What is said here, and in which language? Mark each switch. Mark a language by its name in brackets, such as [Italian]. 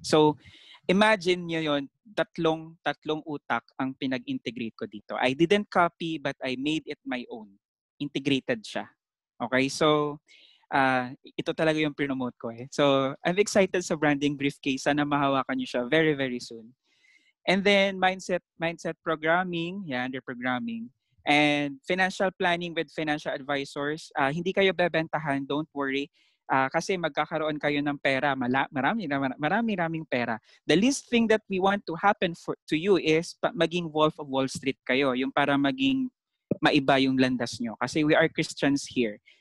[Filipino] So, imagine nyo yun, tatlong utak ang pinag-integrate ko dito. [English] I didn't copy but I made it my own. [Filipino] Integrated siya. Okay? So, ito talaga yung promote ko eh. [English] So, I'm excited [Filipino] sa branding briefcase. Sana mahawakan nyo siya [English] very, very soon. And then, mindset programming, under programming. And financial planning with financial advisors. [Filipino] Hindi kayo bebentahan, [English] don't worry. [Filipino] Kasi magkakaroon kayo ng pera, maraming pera. [English] The least thing that we want to happen to you is maging Wolf of Wall Street kayo, [Filipino] yung para maging maiba yung landas nyo. [English] Kasi we are Christians here.